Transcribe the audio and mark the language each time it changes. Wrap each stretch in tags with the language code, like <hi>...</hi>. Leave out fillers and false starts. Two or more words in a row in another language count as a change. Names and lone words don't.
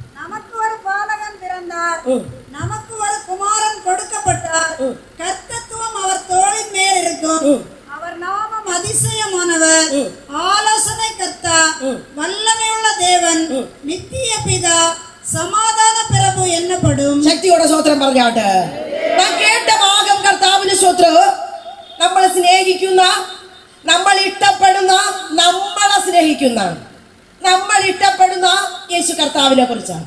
<ta>நமக்கு ஒரு பாலகன் பிறந்தார், நமக்கு ஒரு குமாரன் கொடுக்கப்பட்டார். கர்த்தத்துவம் அவர் தோளின் மேல் இருக்கும். அவர் நாமம் அதிசயமானவர், ஆலோசனை கர்த்தா, வல்லமையுள்ள தேவன், நித்திய பிதா,</ta> <ml>സമാധാന പ്രഭു എന്നപ്പെടും. ശക്തിയോടെ സ്തോത്രം പറഞ്ഞാട്ടെ. നാം കേട്ട ഭാഗം കർത്താവിന് സ്തോത്രം. നമ്മൾ സ്നേഹിക്കുന്ന, നമ്മൾ ഇഷ്ടപ്പെടുന്ന, നമ്മളെ സ്നേഹിക്കുന്ന, നമ്മൾ ഇഷ്ടപ്പെടുന്ന യേശു കർത്താവിനെ കുറിച്ചാണ്.</ml>